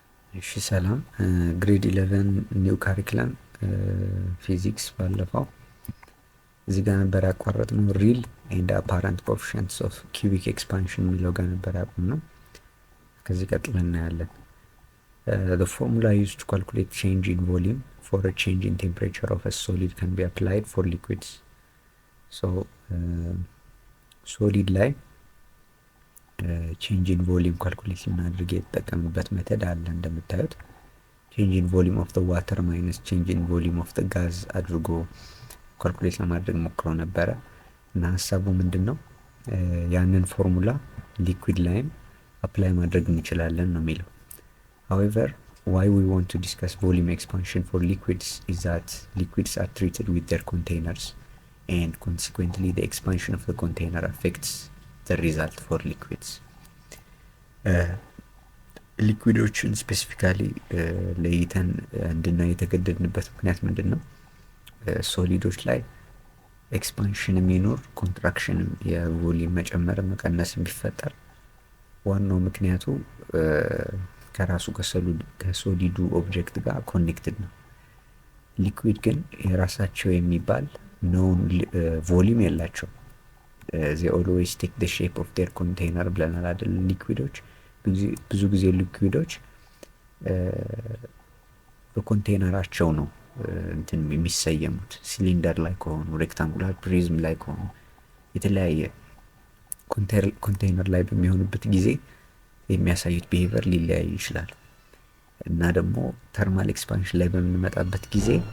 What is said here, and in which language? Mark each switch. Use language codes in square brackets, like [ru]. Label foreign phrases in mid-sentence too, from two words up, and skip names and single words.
[am] እሺ ሰላም [en] Grade 11 new curriculum physics [am] ባለፈው እዚህ ጋር ነበር ያቋረጥነው። [en] real and apparent coefficients of cubic expansion [am] የሚለው ጋር ነበር ያቆምነው። ከዚህ ቀጥለን እናያለን። [en] The formula used to calculate change in volume for a change in temperature of a solid can be applied for liquids. [am] So solid ላይ [en] change in volume calculate [am] ልናደርግ የተጠቀምበት ሜተድ አለ። እንደምታዩት [en] change in volume of the water minus change in volume of the gas [am] አድርጎ ካልኩሌት ለማድረግ ሞክሮ ነበረ እና ሐሳቡ ምንድነው? ያንን ፎርሙላ ሊኩዊድ ላይም አፕላይ ማድረግ እንችላለን ነው የሚለው። [en] However, why we want to discuss volume expansion for liquids is that liquids are treated with their containers and consequently the expansion of the container affects the result for liquids. [am] ሊኩዊዶችን ስፔሲፊካሊ ለይተን እንድናይ የተገደድንበት ምክንያት ምንድነው? ሶሊዶች ላይ ኤክስፓንሽን የሚኖር ኮንትራክሽን የቮሊዩም መጨመር መቀነስ ቢፈጠር ዋናው ምክንያቱ ከራሱ ከሶሊዱ ኦብጀክት ጋር ኮኔክትድ ነው። ሊኩዊድ ግን የራሳቸው የሚባል ኖን ቮሊዩም የላቸው። [en] they always take the shape of their container [am] ብለናል አይደል? ሊኩዊዶች ብዙ ጊዜ ሊኩዊዶች በኮንቴነራቸው ነው እንትን የሚሰየሙት። ሲሊንደር ላይ ከሆኑ፣ [en] rectangular prism [am] ላይ ከሆኑ፣ የተለያየ ኮንቴነር ላይ በሚሆኑበት ጊዜ የሚያሳዩት ቢሄቨር ሊለያይ ይችላል እና ደግሞ [en] thermal expansion [am] ላይ በምንመጣበት ጊዜ